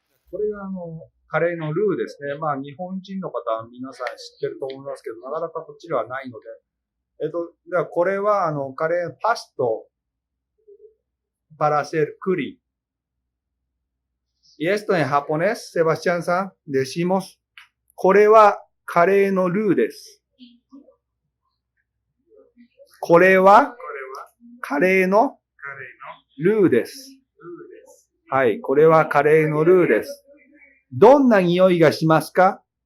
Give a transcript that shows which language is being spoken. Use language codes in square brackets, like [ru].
[ja] これがカレーのルーですね。まあ日本人の方は皆さん知ってると思いますけど、なかなかこっちではないので。ではこれはカレーパスト [es] para hacer curry. Y esto en japonés, Sebastián san, decimos, [ja] これはカレーのルーです。これはカレーのルーです。はい、これはカレーのルーです。どんな匂いがしますか？